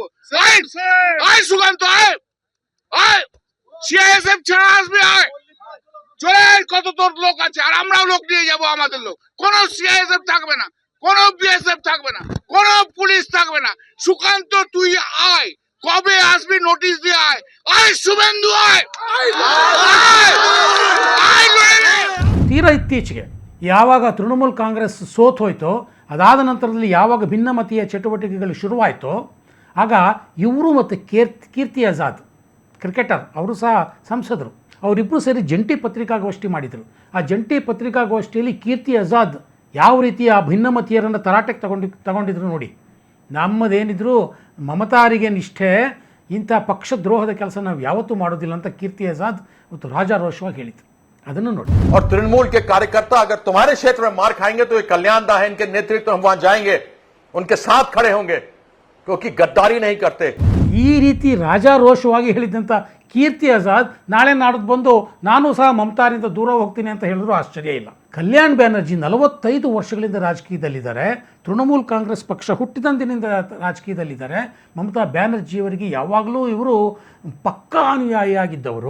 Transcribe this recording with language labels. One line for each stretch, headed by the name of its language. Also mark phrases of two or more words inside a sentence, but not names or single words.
Bangla: আয় সুকান্ত, আয় সিআইএসএফ ছাড়া আসবে, আয় চলে আয়, কত তোর লোক আছে, আর আমরাও লোক নিয়ে যাবো, আমাদের লোক। কোন সিআইএসএফ থাকবে না, কোন বিএসএফ থাকবে না, কোন পুলিশ থাকবে না। সুকান্ত তুই আয়, কবে আসবি নোটিশ দিয়ে আয়, আয় শুভেন্দু আয়,
Kannada: ತೀರಾ ಇತ್ತೀಚೆಗೆ ಯಾವಾಗ ತೃಣಮೂಲ್ ಕಾಂಗ್ರೆಸ್ ಸೋತ್ ಹೋಯ್ತೋ, ಅದಾದ ನಂತರದಲ್ಲಿ ಯಾವಾಗ ಭಿನ್ನಮತೀಯ ಚಟುವಟಿಕೆಗಳು ಶುರುವಾಯಿತೋ, ಆಗ ಇವರು ಮತ್ತು ಕೀರ್ತಿ ಆಜಾದ್ ಕ್ರಿಕೆಟರ್, ಅವರು ಸಹ ಸಂಸದರು, ಅವರಿಬ್ಬರು ಸೇರಿ ಜಂಟಿ ಪತ್ರಿಕಾಗೋಷ್ಠಿ ಮಾಡಿದರು. ಆ ಜಂಟಿ ಪತ್ರಿಕಾಗೋಷ್ಠಿಯಲ್ಲಿ ಕೀರ್ತಿ ಆಜಾದ್ ಯಾವ ರೀತಿ ಆ ಭಿನ್ನಮತೀಯರನ್ನು ತರಾಟೆಗೆ ತಗೊಂಡಿದ್ರು ನೋಡಿ. ನಮ್ಮದೇನಿದ್ರು ಮಮತಾರಿಗೆ ನಿಷ್ಠೆ, ಇಂಥ ಪಕ್ಷದ್ರೋಹದ ಕೆಲಸ ನಾವು ಯಾವತ್ತೂ ಮಾಡೋದಿಲ್ಲ ಅಂತ ಕೀರ್ತಿ ಆಜಾದ್ ಮತ್ತು ರಾಜಾರೋಷವಾಗಿ ಹೇಳಿದರು. ಅದನ್ನು ನೋಡಿ.
Hindi: और तृणमूल के कार्यकर्ता अगर तुम्हारे क्षेत्र में मार खाएंगे तो ये कल्याण दाह इनके नेतृत्व हम वहां जाएंगे, उनके साथ खड़े होंगे, क्योंकि गद्दारी नहीं करते.
Kannada: ಈ ರೀತಿ ರಾಜಾರೋಷವಾಗಿ ಹೇಳಿದಂಥ ಕೀರ್ತಿ ಆಜಾದ್ ನಾಳೆ ನಾಡ್ದು ಬಂದು ನಾನು ಸಹ ಮಮತಾರಿಂದ ದೂರ ಹೋಗ್ತೀನಿ ಅಂತ ಹೇಳಿದ್ರು ಆಶ್ಚರ್ಯ ಇಲ್ಲ. ಕಲ್ಯಾಣ್ ಬ್ಯಾನರ್ಜಿ 45 ವರ್ಷಗಳಿಂದ ರಾಜಕೀಯದಲ್ಲಿದ್ದಾರೆ. ತೃಣಮೂಲ್ ಕಾಂಗ್ರೆಸ್ ಪಕ್ಷ ಹುಟ್ಟಿದಂದಿನಿಂದ ರಾಜಕೀಯದಲ್ಲಿದ್ದಾರೆ. ಮಮತಾ ಬ್ಯಾನರ್ಜಿಯವರಿಗೆ ಯಾವಾಗಲೂ ಇವರು ಪಕ್ಕಾ ಅನುಯಾಯಿಯಾಗಿದ್ದವರು.